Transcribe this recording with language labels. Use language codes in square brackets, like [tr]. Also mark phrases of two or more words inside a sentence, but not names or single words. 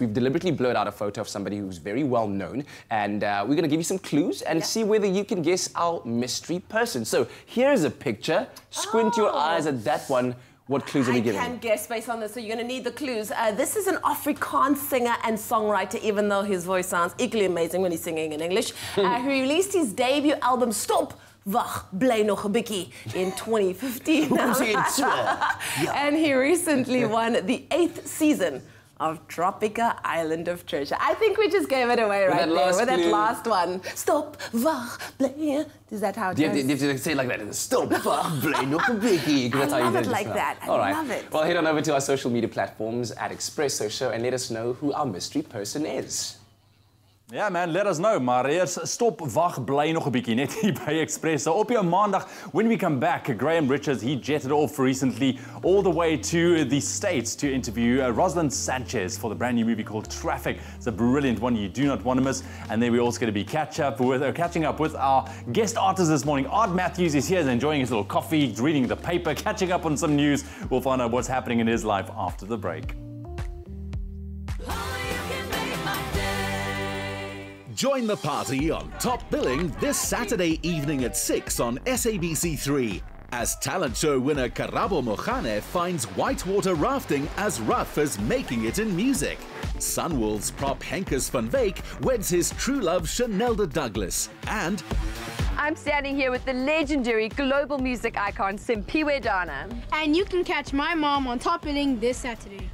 [en] We've deliberately blurred out a photo of somebody who's very well known, and we're going to give you some clues and see whether you can guess our mystery person. So here's a picture. Squint your eyes at that one. What clues are we giving? I can guess based on this, so you're going to need the clues. This is an Afrikaans singer and songwriter, even though his voice sounds equally amazing when he's singing in English. He released his debut album, Stop, Wag, Bly nog 'n bietjie, in 2015. And he recently won the 8th season of Tropica Island of Treasure. I think we just gave it away right there with that last one. Stop, wag, bly. Is that how it goes? You have to say it like that. Stop, wag, bly nog 'n bietjie. I love it like that. I love it. Well, head on over to our social media platforms at Expresso Show and let us know who our mystery person is. [af] Ja man, [en] let us know. [af] Maar eers stop, wag, bly nog 'n bietjie net hier by Expresso. Op jou maandag, [en] when we come back, Graham Richards, he jetted off recently all the way to the States to interview Rosalind Sanchez for the brand new movie called Traffic. It's a brilliant one you do not want to miss. And then we're also going to be catching up with our guest artist this morning. Art Matthews is here, enjoying his little coffee, reading the paper, catching up on some news. We'll find out what's happening in his life after the break. Join the party on Top Billing this Saturday evening at 6 on SABC3 as talent show winner Karabo Mogane finds whitewater rafting as rough as making it in music. Sunwolves prop Henkes van Wyk weds his true love Chanelda Douglas. And I'm standing here with the legendary global music icon Simpiwe Dana. And you can catch my mom on Top Billing this Saturday.